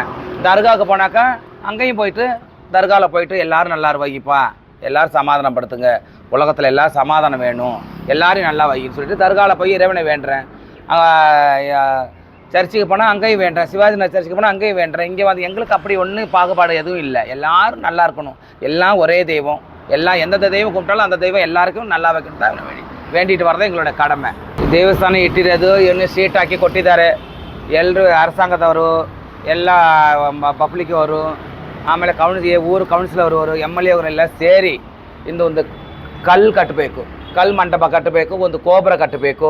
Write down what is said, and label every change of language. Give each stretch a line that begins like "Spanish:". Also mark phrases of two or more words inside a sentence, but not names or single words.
Tamil: தர்காவுக்கு போனாக்கா அங்கேயும் போயிட்டு தர்காவில் போயிட்டு எல்லோரும் நல்லா வைப்பா, எல்லோரும் சமாதானப்படுத்துங்க, உலகத்தில் எல்லோரும் சமாதானம் வேணும், எல்லோரையும் நல்லா வைன்னு சொல்லிட்டு தர்காவில் போய் இறைவனை வேண்டுறேன். சர்ச்சுக்கு போனால் அங்கேயும் வேண்டுறேன். சிவாஜி நகர் சர்ச்சுக்கு போனால் அங்கேயும் வேண்டுறேன். இங்கே வந்து எங்களுக்கு அப்படி ஒன்றும் பாகுபாடு எதுவும் இல்லை. எல்லோரும் நல்லா இருக்கணும். எல்லாம் ஒரே தெய்வம். எல்லாம் எந்த தெய்வம் கும்பிட்டாலும் அந்த தெய்வம் எல்லாருக்கும் நல்லா வைக்கணும் தான் வேண்டிட்டு வரதான் எங்களோட கடமை.
Kannada: ದೇವಸ್ಥಾನ ಇಟ್ಟಿರೋದು ಏನು ಸೀಟ್ ಹಾಕಿ ಕೊಟ್ಟಿದ್ದಾರೆ. ಎಲ್ಲರೂ ಅರಸಾಂಗದವರು ಎಲ್ಲ ಪಬ್ಲಿಕ್ ಅವರು ಆಮೇಲೆ ಊರು ಕೌನ್ಸಿಲರ್ ಅವರು MLA ಅವರೆಲ್ಲ ಸೇರಿ ಇಂದೊಂದು ಕಲ್ಲು ಕಟ್ಟಬೇಕು, ಕಲ್ಲು ಮಂಟಪ ಕಟ್ಟಬೇಕು, ಒಂದು ಗೋಪುರ ಕಟ್ಟಬೇಕು.